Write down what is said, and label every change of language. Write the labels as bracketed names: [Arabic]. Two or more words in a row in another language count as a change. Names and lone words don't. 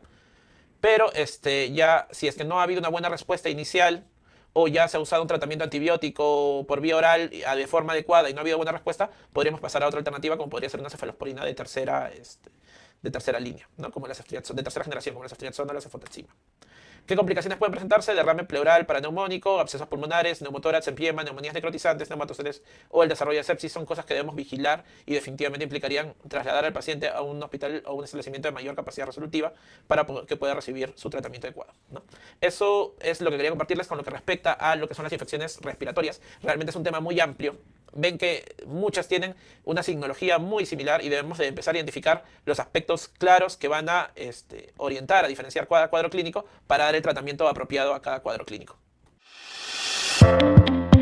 [Spanish] Pero ya si es que no ha habido una buena respuesta inicial o ya se ha usado un tratamiento antibiótico por vía oral de forma adecuada y no ha habido buena respuesta, podríamos pasar a otra alternativa como podría ser una cefalosporina de tercera línea, ¿no? Como de tercera generación, como la ceftriaxona o la cefotaxima. ¿Qué complicaciones pueden presentarse? Derrame pleural paraneumónico, abscesos pulmonares, neumotórax, empiema, neumonías necrotizantes, neumatoceles o el desarrollo de sepsis son cosas que debemos vigilar y definitivamente implicarían trasladar al paciente a un hospital o un establecimiento de mayor capacidad resolutiva para que pueda recibir su tratamiento adecuado, ¿no? Eso es lo que quería compartirles con lo que respecta a lo que son las infecciones respiratorias. Realmente es un tema muy amplio. Ven que muchas tienen una signología muy similar y debemos de empezar a identificar los aspectos claros que van a orientar, a diferenciar cada cuadro clínico para dar el tratamiento apropiado a cada cuadro clínico.